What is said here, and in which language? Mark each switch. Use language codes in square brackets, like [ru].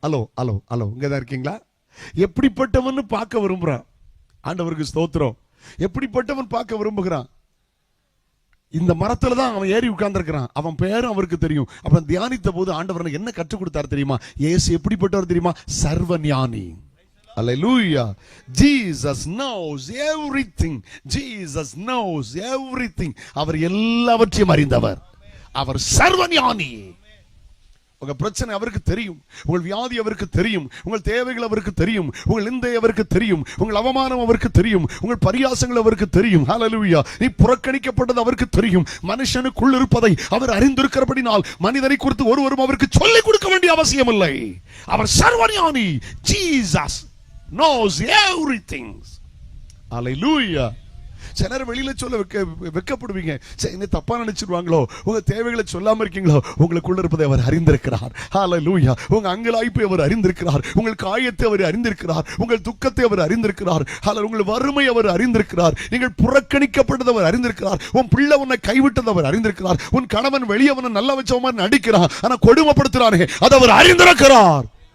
[ta] Hello hello hello, இங்கதான் இருக்கீங்களா? எப்படிப்பட்டவன் பார்க்க விரும்புறான். ஆண்டவருக்கு ஸ்தோத்திரம். எப்படிப்பட்டவன் பார்க்க விரும்புகிறான். இந்த மரத்துல தான் அவன் ஏறி உட்கார்ந்து இருக்கிறான். அவன் பேரும் அவருக்கு தெரியும். அப்ப தியானித்த போது ஆண்டவர் என்ன கற்றுக் கொடுத்தார் தெரியுமா? இயேசு எப்படிப்பட்டவர் தெரியுமா? சர்வ ஞானி. Hallelujah. [en] Jesus knows everything. Jesus knows everything. [ta] அவர் எல்லாவற்றையும் அறிந்தவர். அவர் சர்வ ஞானி. உங்க பிரச்சனை அவருக்கு தெரியும், உங்கள் வியாதி அவருக்கு தெரியும், உங்கள் தேவைகள் அவருக்கு தெரியும், உங்கள் நிந்தை அவருக்கு தெரியும், உங்கள் அவமானம் அவருக்கு தெரியும், உங்கள் பரியாசங்கள் அவருக்கு தெரியும். ஹல்லேலூயா. நீ புறக்கணிக்கப்பட்டது அவருக்கு தெரியும். மனுஷனுக்குள் இருப்பதை அவர் அறிந்திருக்கிறபடினால் மனிதனை குறித்து ஒருவரும் அவருக்கு சொல்லிக் கொடுக்க வேண்டிய அவசியம் இல்லை. அவர் சர்வஞானி. [en] Jesus knows everything. [ta] Hallelujah. சிலர் வெளியில சொல்ல வெக்கப்படுவீங்க. என்ன தப்பா நினைச்சிருவாங்களோ, உங்க தேவைகளை சொல்லாம இருக்கீங்களோ, உங்களுக்குள்ள இருப்பதை அவர் அறிந்திருக்கிறார். ஹல்லேலூயா. உங்க அங்கலாய்ப்பை அவர் அறிந்திருக்கிறார், உங்கள் காயத்தை அவர் அறிந்திருக்கிறார், உங்கள் துக்கத்தை அவர் அறிந்திருக்கிறார். ஹல்லேலூயா. உங்கள் வறுமை அவர் அறிந்திருக்கிறார், நீங்கள் புறக்கணிக்கப்பட்டதை அவர் அறிந்திருக்கிறார், உன் பிள்ளை உன்னை கைவிட்டதை அவர் அறிந்திருக்கிறார், உன் கணவன் வெளியவனை நல்ல வச்ச மாதிரி நடிக்கிறான், ஆனா கொடுமைப்படுத்துறானே அதை அவர் அறிந்திருக்கிறார்.